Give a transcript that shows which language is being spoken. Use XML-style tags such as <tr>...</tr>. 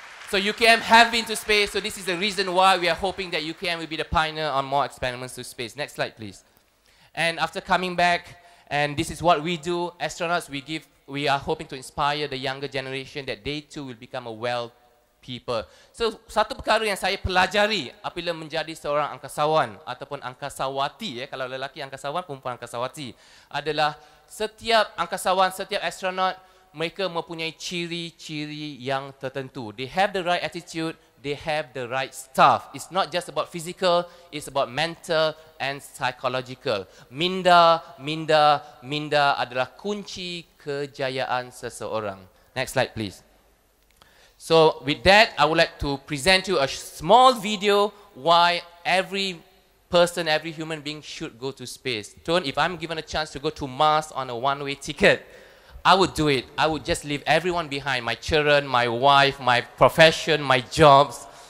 <en>So UKM have been to space, so this is the reason why we are hoping that UKM will be the pioneer on more experiments to space. Next slide, please. And after coming back, and this is what we do, astronauts, we are hoping to inspire the younger generation that they too will become a well people. So</en> <ms>satu perkara yang saya pelajari apabila menjadi seorang angkasawan ataupun angkasawati, kalau lelaki angkasawan, perempuan angkasawati, adalah setiap angkasawan, setiap astronaut, mereka mempunyai ciri-ciri yang tertentu.</ms> <en>They have the right attitude, they have the right stuff. It's not just about physical, it's about mental and psychological.</en> <ms>Minda adalah kunci kejayaan seseorang.</ms> <en>Next slide, please. So with that, I would like to present you a small video why every person, every human being should go to space. Tun, if I'm given a chance to go to Mars on a one-way ticket, I would do it. I would just leave everyone behind, my children, my wife, my profession, my jobs.</en>